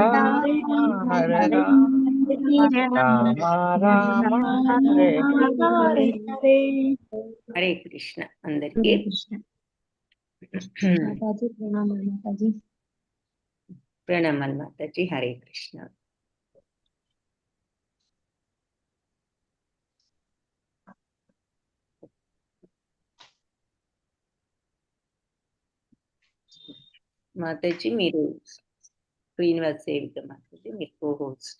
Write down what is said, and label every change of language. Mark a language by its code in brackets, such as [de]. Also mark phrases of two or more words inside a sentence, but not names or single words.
[hi] राम हरे राम राम राम हरे हरे हरे। हरे कृष्ण अंदर हरे के कृष्ण माताजी प्रणाम माताजी। प्रणम माता जी। हरे कृष्ण। [te] మాతాజీ మీరు శ్రీనివాస్ సేవిక మాతాజీ మీరు కో హోస్ట్.